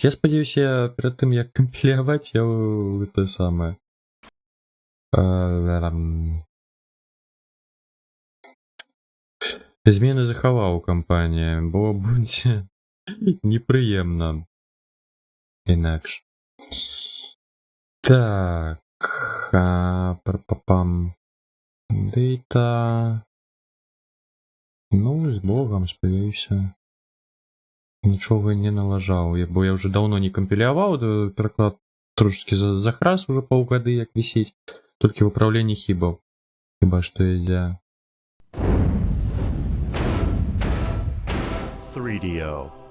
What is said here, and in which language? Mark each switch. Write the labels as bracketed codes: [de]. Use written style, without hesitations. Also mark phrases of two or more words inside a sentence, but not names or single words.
[be] Я спадзяюся, перад тым як кампіляваць, я гэта самае. Змены захаваў у кампаніі, бо будзе непрыемна. Інакш. Так. Пам. Дейта. Ну, з Богом, спадзяюся. Нічога не налажаў, бо я ўжо даўно не кампіляваў, пераклад трошки захрас уже паўгады як вісіць, толькі в управленні хібаў. Хіба што ідзе. 3DO.